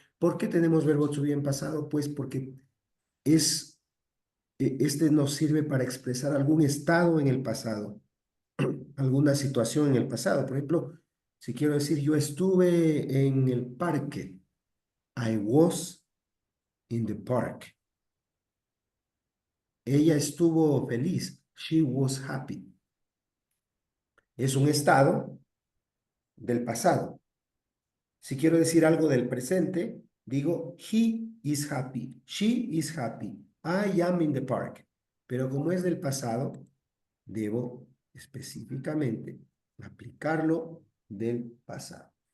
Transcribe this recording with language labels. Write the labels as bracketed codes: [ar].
[es] ¿Por qué tenemos verbo to be en pasado? Pues porque este nos sirve para expresar algún estado en el pasado, alguna situación en el pasado. Por ejemplo, si quiero decir yo estuve en el parque, [en] I was in the park. [es] Ella estuvo feliz, [en] she was happy. [es] Es un estado del pasado. Si quiero decir algo del presente, digo, [en] he is happy, she is happy, I am in the park. [es] Pero como es del pasado, debo específicamente aplicarlo del pasado.